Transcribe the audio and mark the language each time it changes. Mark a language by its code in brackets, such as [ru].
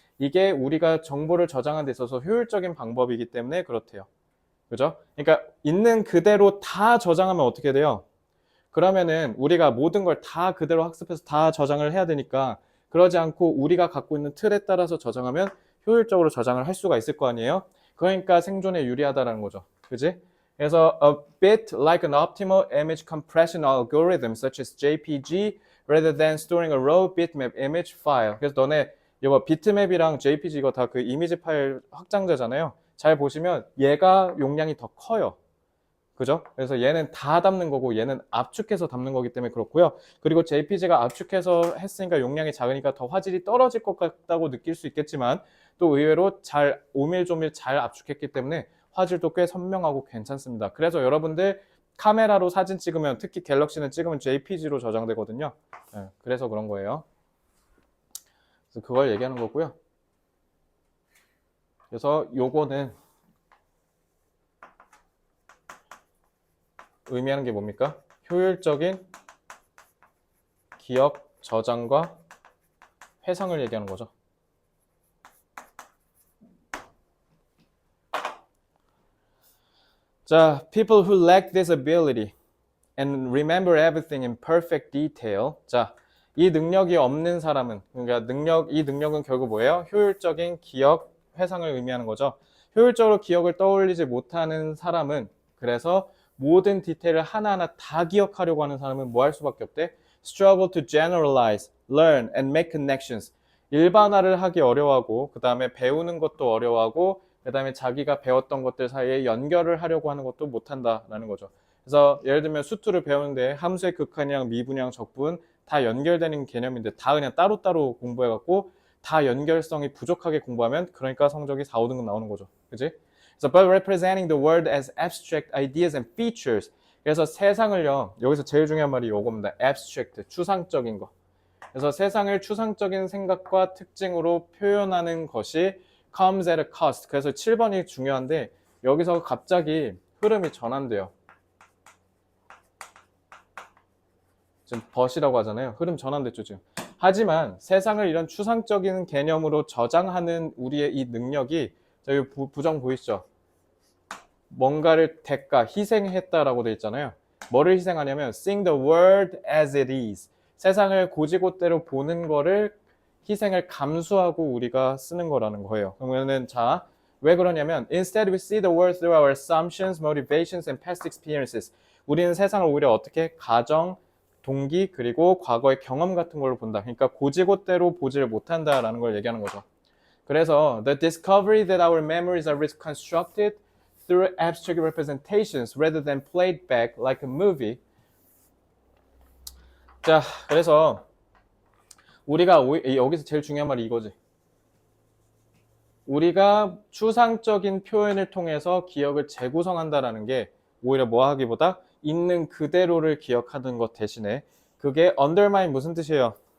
[ko] 이게 우리가 정보를 저장하는 데 있어서 효율적인 방법이기 때문에 그렇대요. 그죠? 그러니까 있는 그대로 다 저장하면 어떻게 돼요? 그러면은 우리가 모든 걸 다 그대로 학습해서 다 저장을 해야 되니까 그러지 않고 우리가 갖고 있는 틀에 따라서 저장하면 효율적으로 저장을 할 수가 있을 거 아니에요? 그러니까 생존에 유리하다라는 거죠. 그지? 그래서 [en] a bit like an optimal image compression algorithm such as JPG rather than storing a raw bitmap image file. [ko] 그래서 너네 이거 비트맵이랑 JPG 이거 다 그 이미지 파일 확장자잖아요. 잘 보시면 얘가 용량이 더 커요. 그죠? 그래서 얘는 다 담는 거고 얘는 압축해서 담는 거기 때문에 그렇고요. 그리고 JPG가 압축해서 했으니까 용량이 작으니까 더 화질이 떨어질 것 같다고 느낄 수 있겠지만 또 의외로 잘 오밀조밀 잘 압축했기 때문에 화질도 꽤 선명하고 괜찮습니다. 그래서 여러분들 카메라로 사진 찍으면 특히 갤럭시는 찍으면 JPG로 저장되거든요. 네, 그래서 그런 거예요. 그래서 그걸 얘기하는 거고요. 그래서 요거는 의미하는 게 뭡니까? 효율적인 기억 저장과 회상을 얘기하는 거죠. 자, [en] people who lack this ability and remember everything in perfect detail. [ko] 자, 이 능력이 없는 사람은, 그러니까 이 능력은 결국 뭐예요? 효율적인 기억 회상을 의미하는 거죠. 효율적으로 기억을 떠올리지 못하는 사람은, 그래서 모든 디테일을 하나하나 다 기억하려고 하는 사람은 뭐 할 수밖에 없대? [en] Struggle to generalize, learn, and make connections. [ko] 일반화를 하기 어려워하고, 그 다음에 배우는 것도 어려워하고, 그 다음에 자기가 배웠던 것들 사이에 연결을 하려고 하는 것도 못한다라는 거죠. 그래서 예를 들면 수투를 배우는데 함수의 극한이랑 미분이랑 적분 다 연결되는 개념인데 다 그냥 따로따로 공부해갖고 다 연결성이 부족하게 공부하면 그러니까 성적이 4, 5등급 나오는 거죠. 그지? 그래서 [en] but representing the world as abstract ideas and features. [ko] 그래서 세상을요, 여기서 제일 중요한 말이 요겁니다. abstract, 추상적인 거. 그래서 세상을 추상적인 생각과 특징으로 표현하는 것이 [en] comes at a cost. [ko] 그래서 7번이 중요한데 여기서 갑자기 흐름이 전환돼요. 지금 벗이라고 하잖아요. 흐름 전환됐죠 지금. 하지만 세상을 이런 추상적인 개념으로 저장하는 우리의 이 능력이 저기 부정 보이시죠? 뭔가를 대가, 희생했다라고 돼 있잖아요. 뭐를 희생하냐면 [en] seeing the world as it is. [ko] 세상을 고지고대로 보는 거를 희생을 감수하고 우리가 쓰는 거라는 거예요. 그러면은 자, 왜 그러냐면 [en] instead we see the world through our assumptions, motivations and past experiences. [ko] 우리는 세상을 오히려 어떻게 가정, 동기 그리고 과거의 경험 같은 걸로 본다. 그러니까 고지고대로 보지를 못한다라는 걸 얘기하는 거죠. 그래서 [en] the discovery that our memories are reconstructed through abstract representations rather than played back like a movie. [ko] 자, 그래서 우리가 여기서 제일 중요한 말이 이거지. 우리가 추상적인 표현을 통해서 기억을 재구성한다라는 게 오히려 뭐 하기보다 있는 그대로를 기억하는 것 대신에 그게 undermine 무슨 뜻이에요?